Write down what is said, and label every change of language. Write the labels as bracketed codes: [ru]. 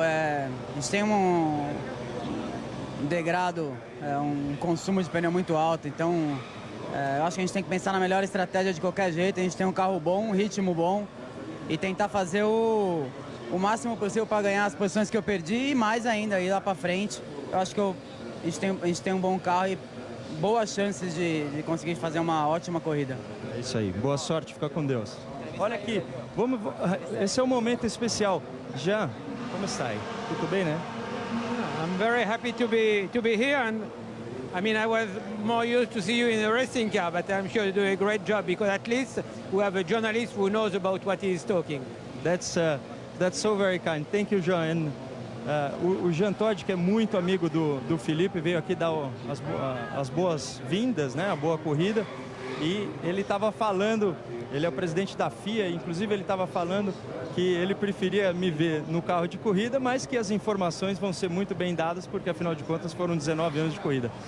[pt] A gente tem um degrado, um consumo de pneu muito alto, então eu acho que a gente tem que pensar na melhor estratégia de qualquer jeito. A gente tem um carro bom, um ritmo bom e tentar fazer o máximo possível para ganhar as posições que eu perdi e mais ainda ir lá para frente. Eu acho que a gente tem um bom carro e boas chances de conseguir fazer uma ótima corrida. É isso aí, boa sorte, fica com Deus. Olha aqui, esse é um momento especial. Jean, como está aí? Tudo bem, né? [en] I'm very happy to be here, and I mean I was more used to see you in a racing car, but I'm sure you do a great job because at least we have a journalist who knows about what he is talking. That's so very kind. Thank you, Jean. [pt] O Jean Todt, que é muito amigo do Felipe, veio aqui dar as boas-vindas, né? A boa corrida. E ele estava falando, ele é o presidente da FIA, inclusive ele estava falando que ele preferia me ver no carro de corrida, mas que as informações vão ser muito bem dadas, porque afinal de contas foram 19 anos de corrida.